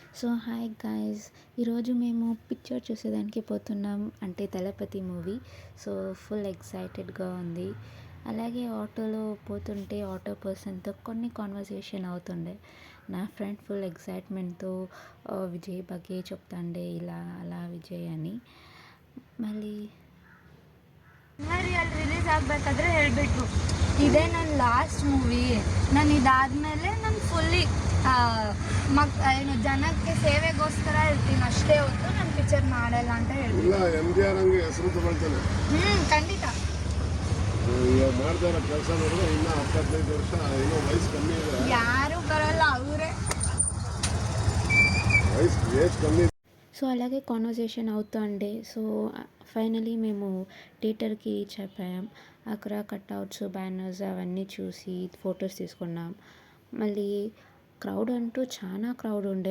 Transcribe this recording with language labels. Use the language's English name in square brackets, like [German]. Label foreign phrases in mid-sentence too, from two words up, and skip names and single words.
[English] so hi guys, [Telugu] ఈరోజు మేము పిక్చర్ చూసేదానికి పోతున్నాం, అంటే దళపతి మూవీ. సో [English] full excited [Telugu] ఉంది. అలాగే ఆటోలో పోతుంటే [English] auto person [Telugu] కొన్ని కాన్వర్సేషన్ అవుతుండే. నా ఫ్రెండ్ [English] full excitement [Telugu] విజయ్ బగ్గే చెప్తాండే, ఇలా అలా విజయ్ అని. మళ్ళీ [Kannada] ರಿಲೀಸ್ ಆಗಬೇಕಾದ್ರೆ ಹೇಳಬೇಕು, ಇದೇ ನನ್ನ [English] last movie. [Kannada] ನಾನು ಇದಾದಮೇಲೆ ನಾನು ಫುಲ್ಲಿ ಏನು ಜನಕ್ಕೆ ಸೇವೆಗೋಸ್ಕರ ಇರ್ತೀನಿ ಅಷ್ಟೇ ಹೊತ್ತು ನಾನು ಪಿಕ್ಚರ್ ಮಾಡಲ್ಲ ಅಂತ ಹೇಳ್ತೀನಿ. ಖಂಡಿತ ಯಾರು ಬರಲ್ಲ, ಅವರೇ. [Telugu] సో అలాగే కాన్వర్సేషన్ అవుతుండే. [English] so finally [Telugu] మేము థియేటర్కి రీచ్ అయిపోయాం. అక్కడ [English] cutouts, banners [Telugu] అవన్నీ చూసి ఫొటోస్ తీసుకున్నాం. మళ్ళీ క్రౌడ్ అంటూ చాలా క్రౌడ్ ఉండే.